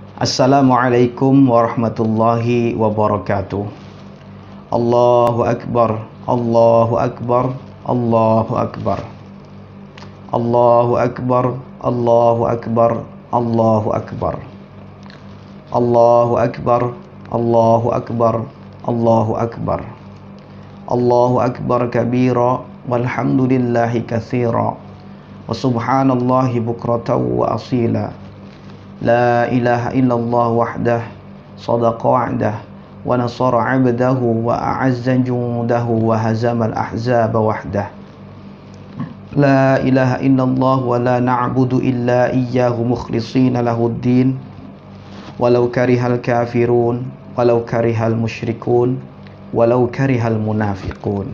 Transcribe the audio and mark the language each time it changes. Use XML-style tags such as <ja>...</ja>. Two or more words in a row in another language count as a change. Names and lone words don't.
<ar>السلام عليكم ورحمة الله وبركاته. الله أكبر، الله أكبر، الله أكبر, Allahu Akbar. الله أكبر، الله أكبر، الله أكبر, Allahu Akbar. الله أكبر، الله أكبر، الله أكبر, Allahu Akbar. الله أكبر كبيرا والحمد لله كثيرا وسبحان الله بكرة وأصيلا. لا إله إلا الله وحده صدق وعده ونصر عبده وأعز جنده وهزم الأحزاب وحده. لا إله إلا الله ولا نعبد إلا إياه مخلصين له الدين ولو كره الكافرون ولو كره المشركون ولو كره المنافقون.</ar>